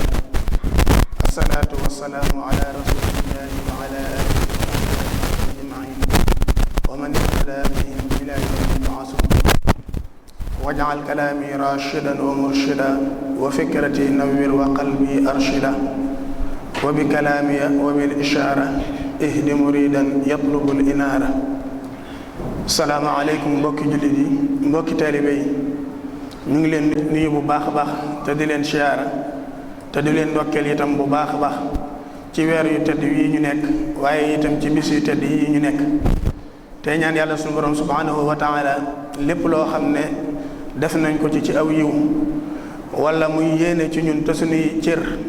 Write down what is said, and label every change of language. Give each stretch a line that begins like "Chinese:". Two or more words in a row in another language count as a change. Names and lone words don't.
Arabic: الصلاة والسلام على رسول الله وعلى آله وصحبه أجمعين ومن اهتدى بهم إلى يوم يبعثون. واجعل كلامي راشدا ومرشدا وفكرتي نوّر وقلبي أرشدا وبكلامي وبالإشارة اهد مريدا يطلب الإنارة.
Wolof: salaamaaleykum mbokki jullit yi mbokki taalibe yi ñu ngi leen nuyu bu baax a baax te di leen siyaara te di leen ndokkeel itam bu baax a baax ci weer yu tedd yi ñu nekk waaye itam ci bis yu tedd yi ñu nekk te ñaan yàlla suñu borom
Arabic: سبحانه وتعالى
Wolof: lépp loo xam ne def nañ ko ci aw yiw wala muy yéene ci ñun te suñuy cër